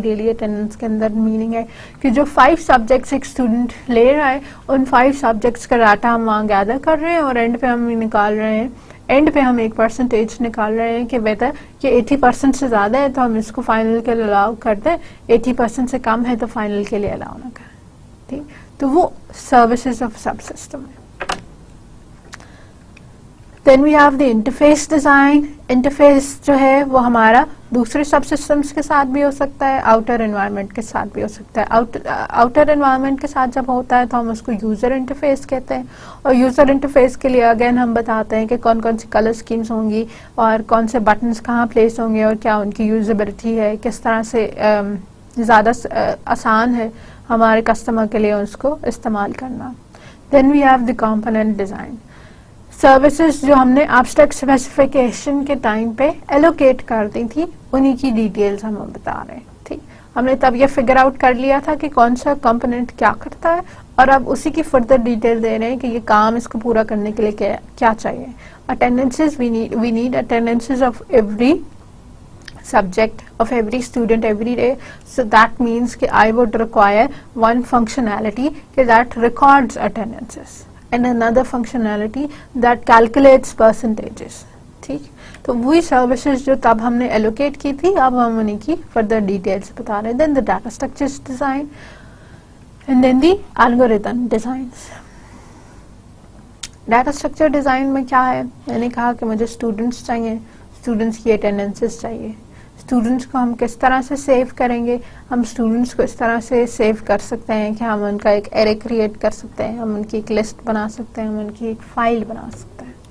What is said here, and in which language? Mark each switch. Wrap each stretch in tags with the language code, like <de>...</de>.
<ur>Daily attendance کے اندر meaning ہے کہ جو 5 سبجیکٹس ایک اسٹوڈنٹ لے رہا ہے ان 5 سبجیکٹس کا ڈاٹا ہم وہاں گیدر کر رہے ہیں اور اینڈ پہ ہم نکال رہے ہیں, اینڈ پہ ہم ایک پرسنٹیج نکال رہے ہیں کہ بہتر یہ 80% سے زیادہ ہے تو ہم اس کو فائنل کے لیے الاؤ کر دیں, 80% سے کم ہے تو فائنل کے لیے الاؤ نہ کریں. ٹھیک, تو وہ سروسز آف سب سسٹم ہے.</ur> <en>Then we have the interface design.</en> <ur>Interface جو ہے وہ ہمارا دوسرے سب سسٹمس کے ساتھ بھی ہو سکتا ہے, آؤٹر انوائرمنٹ کے ساتھ بھی ہو سکتا ہے. آؤٹر انوائرمنٹ کے ساتھ جب ہوتا ہے تو ہم اس کو یوزر انٹرفیس کہتے ہیں, اور یوزر انٹرفیس کے لیے اگین ہم بتاتے ہیں کہ کون کون سی کلر اسکیمس ہوں گی اور کون سے بٹنس کہاں پلیس ہوں گے اور کیا ان کی یوزیبلٹی ہے, کس طرح سے زیادہ آسان ہے ہمارے کسٹمر کے لیے اس کو استعمال کرنا.</ur> <en>Then we have the component design.</en> <ur>Services جو ہم نے ایبسٹریکٹ اسپیسیفکیشن کے ٹائم پہ ایلوکیٹ کر دی تھی انہی کی ڈیٹیلز ہم بتا رہے ہیں. ٹھیک, ہم نے تب یہ فگر آؤٹ کر لیا تھا کہ کون سا کمپوننٹ کیا کرتا ہے اور اب اسی کی فردر ڈیٹیل دے رہے ہیں کہ یہ کام اس کو پورا کرنے کے لیے کیا چاہیے.</ur> <en>Attendances, we need attendances of every subject of every student every day, so that means کہ I would require one functionality that records attendances and another functionality that calculates percentages.</en> <ur>ٹھیک, تو وہی سروسز جو تب ہم نے ایلوکیٹ کی تھی اب ہم انہیں کی فردر ڈیٹیلز بتا رہے ہیں.</ur> <en>Then the data structures design and then the algorithm designs.</en> <ur>Data structure design میں کیا ہے, میں نے کہا کہ مجھے اسٹوڈنٹس چاہیے, اسٹوڈنٹس کی اٹینڈنسز چاہیے. اسٹوڈنٹس کو ہم کس طرح سے سیو کریں گے, ہم اسٹوڈنٹس کو اس طرح سے سیو کر سکتے ہیں کہ ہم ان کا ایک ایرے کریٹ کر سکتے ہیں, ہم ان کی ایک لسٹ بنا سکتے ہیں, ہم ان کی ایک فائل بنا سکتے ہیں.</ur>